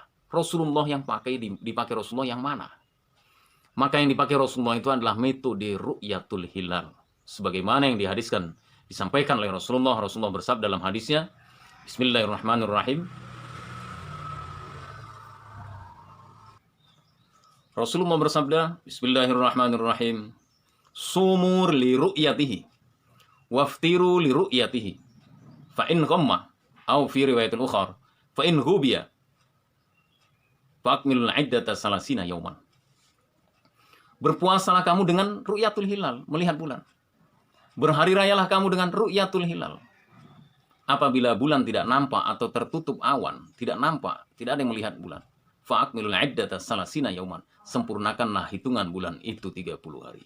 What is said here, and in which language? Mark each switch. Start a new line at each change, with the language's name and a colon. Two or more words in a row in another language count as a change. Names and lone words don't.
Indonesian: Rasulullah yang dipakai Rasulullah yang mana? Maka yang dipakai Rasulullah itu adalah metode
Arabic: رؤية الهلال.
Indonesian: Sebagaimana yang dihadiskan, disampaikan oleh Rasulullah. Rasulullah bersabda dalam hadisnya, Bismillahirrahmanirrahim.
Arabic: Rasulullah bersabda, Bismillahirrahmanirrahim, صوموا لرؤيته وأفطروا لرؤيته فإن غم أو في رواية أخرى فإن غبي فأكملوا العدة ثلاثين يوما.
Indonesian: Berpuasalah kamu dengan
Arabic: رؤية الهلال,
Indonesian: melihat bulan. Berhari rayalah kamu dengan
Arabic: رؤية الهلال.
Indonesian: Apabila bulan tidak nampak atau tertutup awan, tidak nampak, tidak ada yang melihat bulan.
Arabic: فأكملوا العدة ثلاثين يوما.
Indonesian: Sempurnakanlah hitungan bulan itu 30 hari.